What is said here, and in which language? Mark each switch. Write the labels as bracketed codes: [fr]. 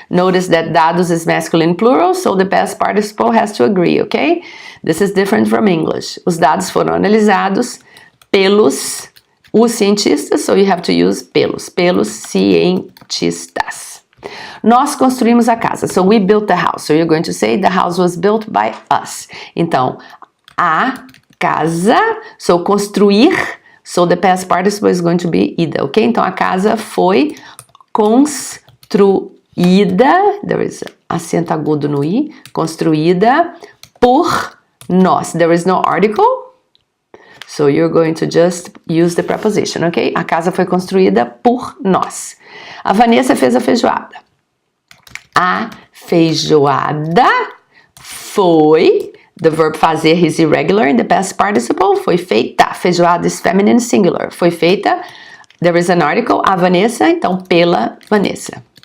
[en] Notice that dados is masculine plural, so the past participle has to agree, okay? This is different from English. [pt] Os dados foram analisados pelos os cientistas, [en] so you have to use [pt] pelos cientistas. Nós construímos a casa, [en] so we built the house. So you're going to say the house was built by us. [pt] Então, a casa, [en] so construir, so the past participle is going to be ida, ok? [pt] Então, a casa foi construída, [en] there is [pt] acento agudo no i, construída por nós. [en] There is no article, so you're going to just use the preposition, ok? [pt] A casa foi construída por nós. A Vanessa fez a feijoada. A feijoada foi, [en] the verb fazer is irregular in the past participle, [pt] foi feita. [en] Feijoada is feminine singular. [pt] Foi feita, [en] there is an article, a Vanessa, [pt] então pela Vanessa.